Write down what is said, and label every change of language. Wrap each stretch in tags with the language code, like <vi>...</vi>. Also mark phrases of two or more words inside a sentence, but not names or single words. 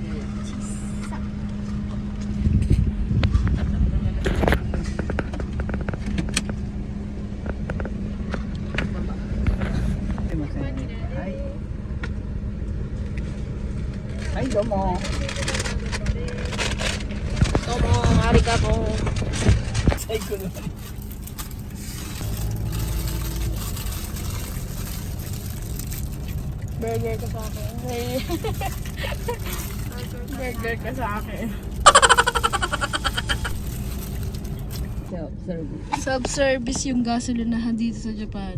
<ja>すいません。はい。はい、どうも。どうも、ありがとう。最高の。</ja> <tl>Burger ka sa akin. Hey. Burger ka sa akin. Self-service yung gasolinahan dito sa Japan.</tl>